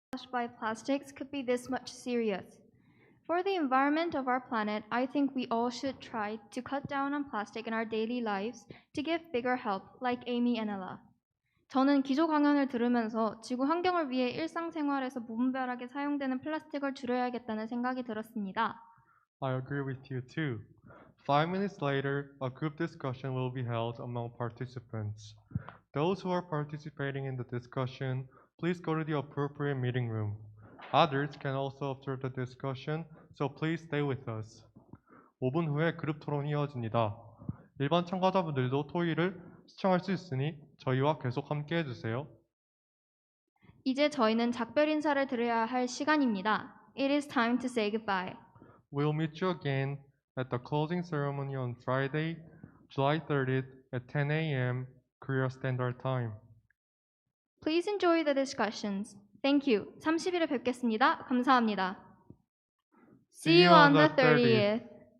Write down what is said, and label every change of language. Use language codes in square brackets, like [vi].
[en] By plastics could be this much serious. For the environment of our planet, I think we all should try to cut down on plastic in our daily lives to give bigger help, like Amy and Ella. [ko] 저는 기조 강연을 들으면서 지구 환경을 위해 일상생활에서 무분별하게 사용되는 플라스틱을 줄여야겠다는 생각이 들었습니다. [en] I agree with you too. 5 minutes later, a group discussion will be held among participants. Those who are participating in the discussion, please go to the appropriate meeting room. Others can also observe the discussion, so please stay with us. [ko] 5분 후에 그룹 토론이 이어집니다. 일반 참가자분들도 토의를 시청할 수 있으니 저희와 계속 함께 해주세요. 이제 저희는 작별 인사를 드려야 할 시간입니다. [en] It is time to say goodbye. We'll meet you again at the closing ceremony on Friday, July 30th at 10 a.m. Korea Standard Time. Please enjoy the discussions. Thank you. [ko] 30일에 뵙겠습니다. 감사합니다. [en] See you on the 30th.